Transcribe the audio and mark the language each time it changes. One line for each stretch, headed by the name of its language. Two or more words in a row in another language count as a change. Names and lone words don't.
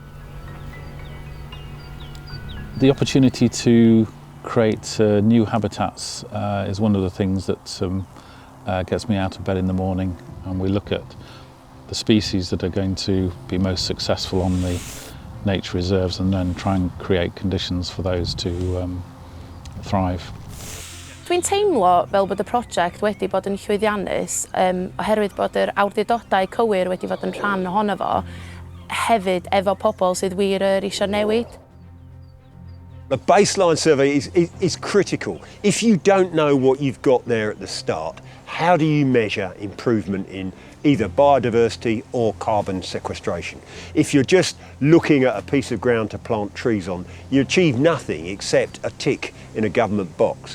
English: The opportunity to create new habitats is one of the things that gets me out of bed in the morning, and we look at the species that are going to be most successful on the nature reserves and then try and create conditions for those to thrive.
Welsh: Dwi'n teimlo fel bod y prosiect wedi bod yn llwyddiannus oherwydd bod yr awdurdodau cywir wedi bod yn rhan ohono fo, hefyd efo pobl sydd wir eisiau newid.
English: The baseline survey is critical. If you don't know what you've got there at the start, how do you measure improvement in either biodiversity or carbon sequestration? If you're just looking at a piece of ground to plant trees on, you achieve nothing except a tick in a government box.